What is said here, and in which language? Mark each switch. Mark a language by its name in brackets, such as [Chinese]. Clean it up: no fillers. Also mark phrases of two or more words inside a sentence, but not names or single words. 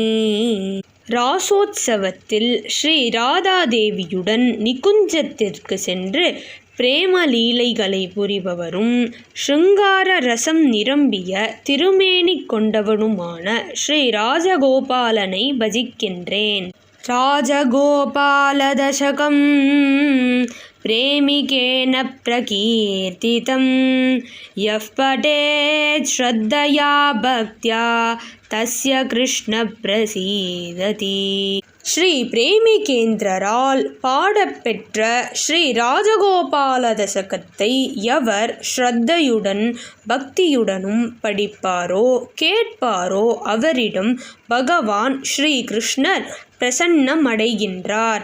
[Tamil] ராசோத்சவத்தில் ஸ்ரீ ராதாதேவியுடன் நிகுஞ்சத்திற்கு சென்று பிரேம லீலைகளை புரிபவரும் ஸ்ருங்கார ரசம் நிரம்பிய திருமேனி கொண்டவனுமான ஸ்ரீ ராஜகோபாலனை பஜிக்கின்றேன். [Sanskrit] ராஜகோபாலதசகம் प्रेमिकेन प्रकीर्तितं यः पठेत् श्रद्धया भक्त्या तस्य कृष्ण प्रसीदति. [Tamil] ஸ்ரீ பிரேமிகேந்திரரால் பாடப்பெற்ற ஸ்ரீ ராஜகோபால தசகத்தை எவர் ஸ்ரத்தையுடன் பக்தியுடனும் படிப்பாரோ கேட்பாரோ அவரிடம் பகவான் ஸ்ரீ கிருஷ்ணர் பிரசன்னமடைகின்றார்.